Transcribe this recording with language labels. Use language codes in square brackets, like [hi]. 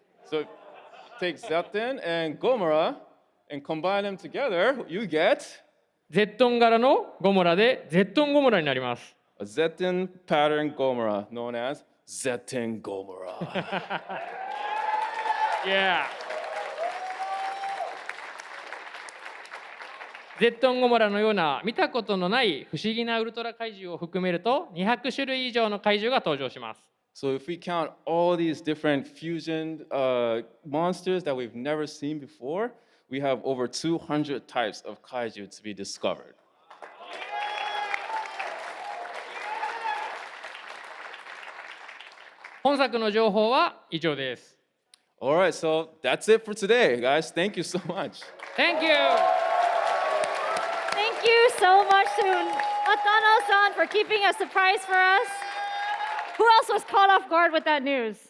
[en] So take Zetten and Gomora and combine them together, you get [ja] ゼットン柄のゴムラでゼットンゴムラになります。 [en] a Zetten pattern Gomora, known as Zetten Gomora. Yeah. [ja] ゼットンゴモラのような見たことのない不思議なウルトラ怪獣を含めると200種類以上の怪獣が登場します。 [en] So if we count all these different fusion monsters that we've never seen before, we have over 200 types of kaiju to be discovered. [ja] 本作の情報は以上です。 [en] All right, so that's it for today, guys. Thank you so much. Thank you! Thank you so much to Atano-san for keeping a surprise for us. Who else was caught off guard with that news?